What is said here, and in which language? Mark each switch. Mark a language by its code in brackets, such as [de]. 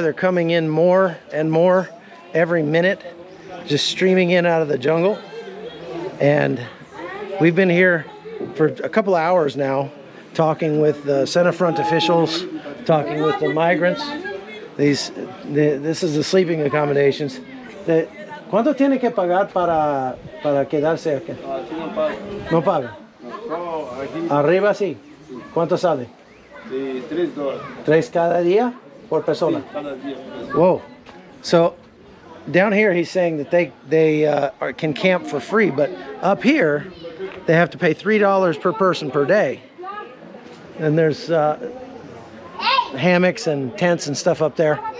[en] They're coming in more and more every minute, just streaming in out of the jungle. And we've been here for a couple of hours now, talking with the center front officials, talking with the migrants. This is the sleeping accommodations. [es] ¿Cuánto tiene que pagar para quedarse aquí? No paga. Arriba sí. ¿Cuánto sale? $3. ¿Tres cada día por persona? [en] Whoa. So down here he's saying that they can camp for free, but up here they have to pay $3 per person per day. And there's hammocks and tents and stuff up there.